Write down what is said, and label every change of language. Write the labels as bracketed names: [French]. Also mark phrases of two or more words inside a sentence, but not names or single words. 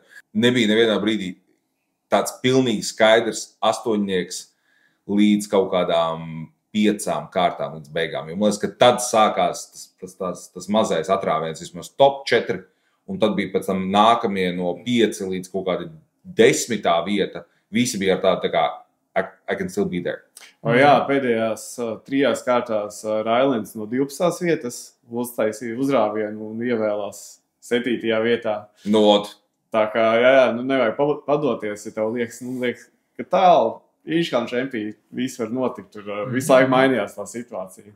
[Latvian] Nebija nevienā brīdī tāds pilnīgi skaidrs astoņnieks līdz kaut kādām 5 kārtām līdz beigām. Jo man liekas, ka tad sākās tas mazais atrāviens, vismaz top 4, un tad bija pēc tam nākamie no 5 līdz kaut kāda 10. vieta. Visi bija ar tādu tā kā [English] I can still be there. [Latvian] Jā, pēdējās 3 kārtās Railens no 12. vietas uztaisīja uzrāvienu un ievēlās 7. vietā. Tā kā, nevajag padoties, ja tev liekas, ka tālu Inčkāna čempī viss var notikt, tur visu laiku mainījās tā situācija.